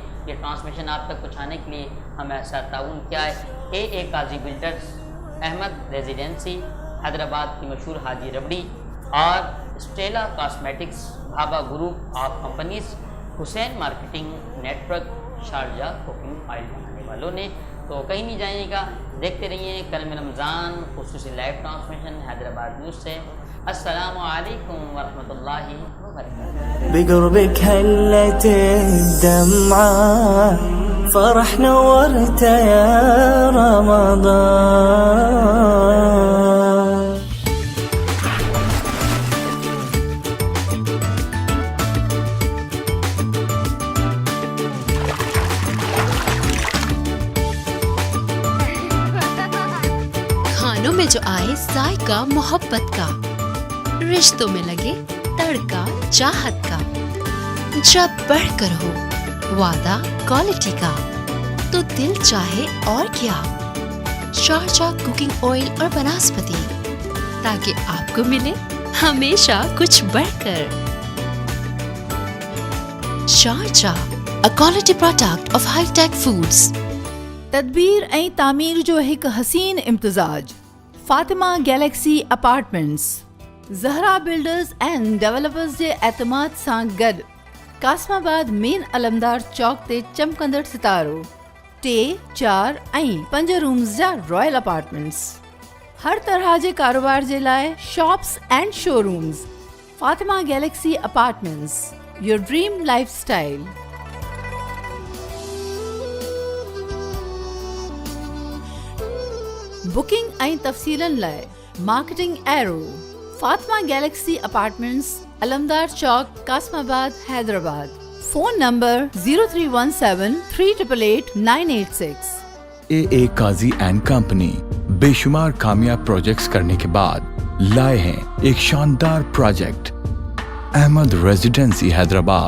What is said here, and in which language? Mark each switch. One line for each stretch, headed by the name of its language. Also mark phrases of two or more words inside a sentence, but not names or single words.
Urdu: یہ ٹرانسمیشن آپ تک پہنچانے کے لیے ہمیں ساتھ تعاون کیا ہے اے قاضی بلڈرز، احمد ریزیڈینسی حیدرآباد کی مشہور حاجی ربڑی اور اسٹیلا کاسمیٹکس، بھابا گروپ آف کمپنیز، حسین مارکیٹنگ نیٹورک، شارجہ کوکنگ آئل بنانے والوں نے. تو کہیں نہیں جائیے گا، دیکھتے رہیے کرم رمضان خصوصی
English: live transmission
Urdu: حیدرآباد نیوز سے. السلام علیکم ورحمۃ اللہ وبرکاتہ.
Arabic: بقربك هلت الدمعة فرح نورت يا رمضان.
Urdu: کھانوں میں جو آئے ذائقہ محبت کا، رشتوں میں لگے تڑکا چاہت کا، جب بڑھ کر ہو وعدہ کوالٹی کا تو دل چاہے اور کیا، شارجہ کوکنگ آئل اور بناسپتی، تاکہ آپ کو ملے ہمیشہ کچھ بڑھ کر. شارجہ،
English: a quality product of high tech foods.
Sindhi: تدبیر ऐं तामीर जो हिकु हसीन इम्तिज़ाज. फातिमा गैलेक्सी अपार्टमेंट्स, ज़हरा बिल्डर्स एंड डेवलपर्स जे एतमाद सां गॾु कासमाबाद मेन अलमदार चौक ते चमकंदड़ सितारो 3, 4 ऐं 5 रूम्स जा
English: royal apartments.
Sindhi: हर तरह जे कारोबार जे लाइ
English: shops and showrooms. Fatima Galaxy Apartments, your dream life style.
Sindhi: बुकिंग ऐं तफ़सीलनि लाइ मार्केटिंग एरो, फातिमा गैलेक्सी अपार्टमेंट्स, अलमदार चौक, कासमाबाद, हैदराबाद.
English: phone number 0317388986.
Urdu: اے قاضی اینڈ کمپنی بے شمار کامیاب پروجیکٹس کرنے کے بعد لائے ہیں ایک شاندار پروجیکٹ احمد ریزیڈنسی حیدرآباد.